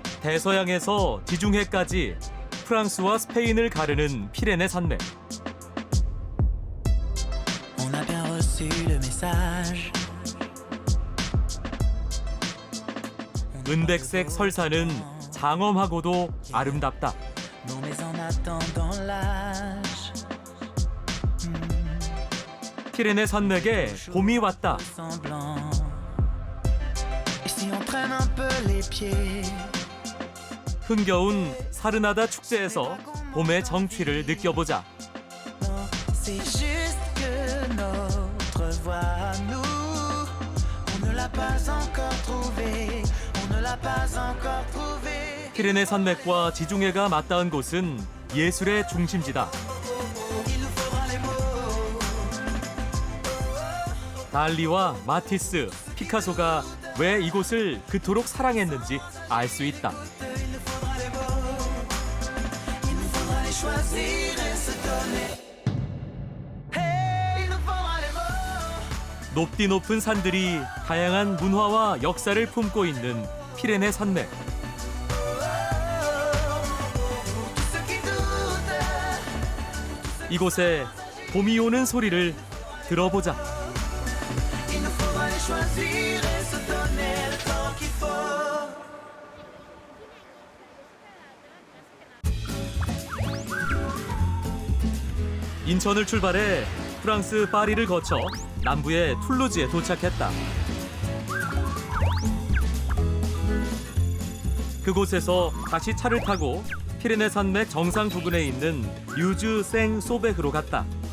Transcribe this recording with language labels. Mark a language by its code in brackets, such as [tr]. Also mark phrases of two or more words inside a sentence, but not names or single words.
[ko] 대서양에서 지중해까지 프랑스와 스페인을 가르는 피레네 산맥. [fr] On a bien reçu le message. [ko] 은백색 설산은 장엄하고도 아름답다. [fr] Non mais en attendant l'âge. [ko] 피레네 산맥에 봄이 왔다. [fr] Semblant. Et si on traîne un peu les pieds. [ko] 흥겨운 사르나다 축제에서 봄의 정취를 느껴보자. [fr] Non, c'est juste que notre voix à nous, on ne l'a pas encore trouvée. On ne l'a pas encore trouvée. [ko] 피레네 산맥과 지중해가 맞닿은 곳은 예술의 중심지다. [fr] Il nous faudra les mots. [ko] 달리와 마티스, 피카소가 왜 이곳을 그토록 사랑했는지 알 수 있다. [fr] Il nous faudra les mots. Il nous faudra les choisir et se donner. Hey, il nous faudra les mots. [ko] 높디 높은 산들이 다양한 문화와 역사를 품고 있는 피레네 산맥. [fr] Tous ceux qui doutent. [ko] 이곳에 봄이 오는 소리를 들어보자. [fr] Il nous faudra les choisir et se donner le temps qu'il faut. [ko] 인천을 출발해 프랑스 파리를 거쳐 남부의 툴루즈에 도착했다. 그곳에서 다시 차를 타고 피레네 산맥 정상 부근에 있는 유즈 생 소백으로 갔다.